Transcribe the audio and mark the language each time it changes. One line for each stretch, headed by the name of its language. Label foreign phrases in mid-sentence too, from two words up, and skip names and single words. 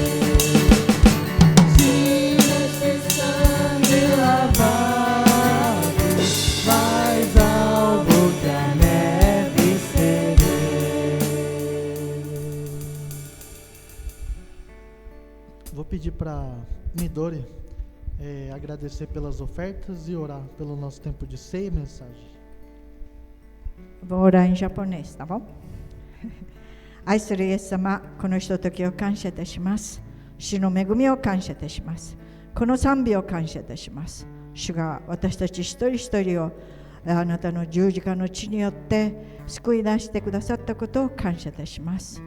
Portuguese: Se nesse sangue lavado, mais alvo que a neve serei. Vou pedir para Midori agradecer pelas ofertas e orar pelo nosso tempo de ceia e mensagem. Vou orar em japonês, tá bom?
Japanese: 愛するイエス様、このひとときを感謝いたします。主の恵みを感謝いたします。この賛美を感謝いたします。主が私たち一人一人をあなたの十字架の血によって救い出してくださったことを感謝いたします。